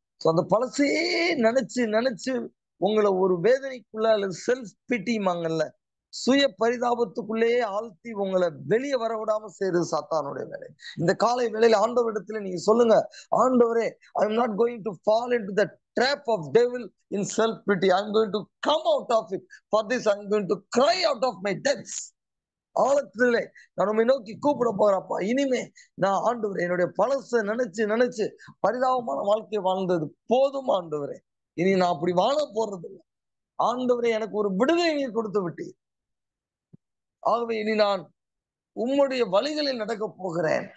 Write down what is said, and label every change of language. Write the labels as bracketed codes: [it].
[ta] அந்த பழசையே நினைச்சு நினைச்சு உங்களை ஒரு வேதனைக்குள்ள அல்லது செல்ஃப் பிட்டிமாங்கல்ல, சுய பரிதாபத்துக்குள்ளேயே ஆழ்த்தி உங்களை வெளியே வர விடாம செய்யறது சாத்தானுடைய வேலை. இந்த காலை வேளையில ஆண்டவரிடத்துல நீங்க சொல்லுங்க, ஆண்டவரே, [en] I am not going to fall into the trap of devil in self pity. I am going to come out of it. For this I am going to cry out of my depths. [ta] ஆழத்திலே நான் உண்மை நோக்கி கூப்பிட போறப்பா. இனிமே நான் ஆண்டவரே என்னுடைய பழச நினைச்சு நினைச்சு பரிதாபமான வாழ்க்கை வாழ்ந்தது போதும் ஆண்டவரே. இனி நான் அப்படி வாழ போறது இல்லை ஆண்டவரே. எனக்கு ஒரு விடுதலை நீர் கொடுத்து விட்டு, ஆகவே இனி நான் உம்முடைய வழிகளில் நடக்க போகிறேன்.